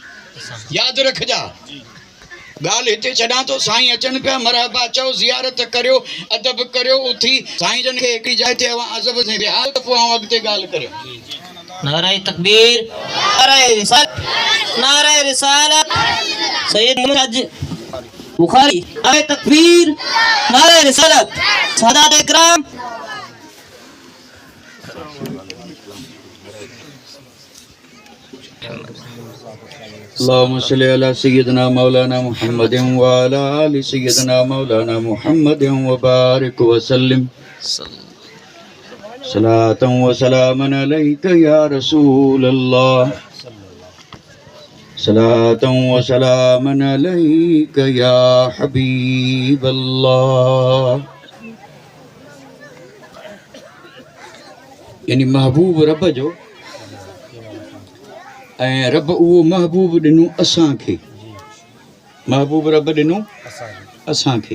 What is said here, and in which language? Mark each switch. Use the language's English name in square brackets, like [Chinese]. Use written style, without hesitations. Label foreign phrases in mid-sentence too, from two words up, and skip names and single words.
[Sindhi] यादि रखजा, ॻाल्हि हिते छॾां थो, साईं अचनि पिया, मरहबा चओ, ज़ियारत करियो, अदब करियो, उथी साईं जन खे हिकिड़ी जाइ ते अज़ब सां विहार त पोइ आऊं अॻिते ॻाल्हि करियो। नारे तकबीर, नारे रिसालत, नारे रिसालत, सैयद मुहम्मद बुखारी। नारे तकबीर, नारे रिसालत, सादात इकराम। [Arabic] اللهم صل على سيدنا مولانا محمد وعلى آل سيدنا مولانا محمد وبارك وسلم صلاة وسلاما عليك يا رسول الله، صلاة وسلاما عليك يا حبيب الله. [Sindhi] यानी महबूब रब जो ऐं रब उहो महबूब ॾिनो असांखे, महबूब रब ॾिनो असांखे।